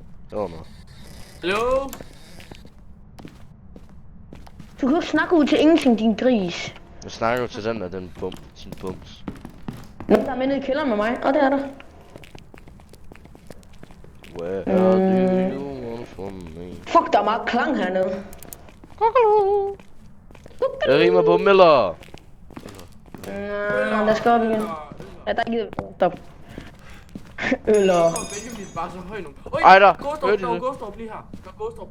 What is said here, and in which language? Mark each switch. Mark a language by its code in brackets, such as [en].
[da] Det var noget. Hallo? Du kan jo ikke snakke ud til ingenting, din gris. Jeg snakker jo til den der, sin bums. Der er med nede i kælderen med mig, og det er der. [en] Where do you want from me? [da] Fuck, der er meget klang hernede. Jeg rimer på Miller. Der skal op igen. Ja, der gider vi. Stop. Eller... Benjamin er bare så høj nu. Oj, Ej, der. Gåstorp, Hørte I der var det? Gåstorp lige her. Der var Gåstorp.